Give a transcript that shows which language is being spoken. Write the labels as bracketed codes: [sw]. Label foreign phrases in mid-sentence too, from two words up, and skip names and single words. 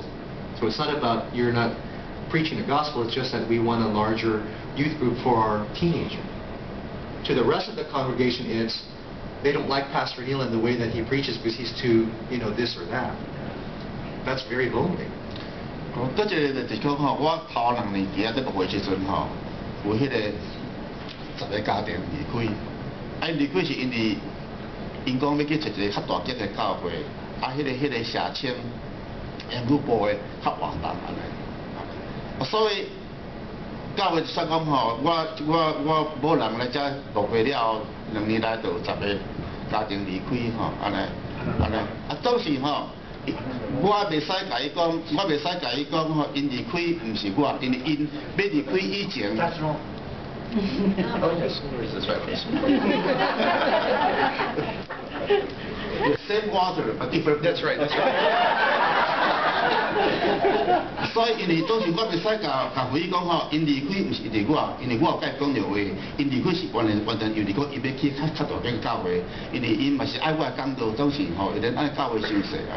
[en] So it's not about you're not preaching the gospel, it's just that we want a larger youth group for our teenager. To the rest of the congregation, it's they don't like Pastor Neal and the way that he preaches because he's too, this or that. That's very lonely. [nan] 搁一个就是讲吼，我头2年期在牧会时阵吼，有迄个10个家庭离开，离开是因为因讲要去找一个较大间的教会，迄个社青、语部的较活动安尼，所以教会算讲吼，我某人来遮牧会了后，2年来就有10个家庭离开吼，安尼，当时吼，我袂使甲伊讲吼，因离开毋是我，因为因要离开以前。 [en] The same water, but different. That's right. That's right. [nan] 所以因为当时我袂使甲回忆讲吼，因离开毋是因为我，因为我有甲伊讲着话，因离开是完全因为讲伊要去较大间教会，因为因嘛是爱我的讲道，当时吼会连按教会收势安尼。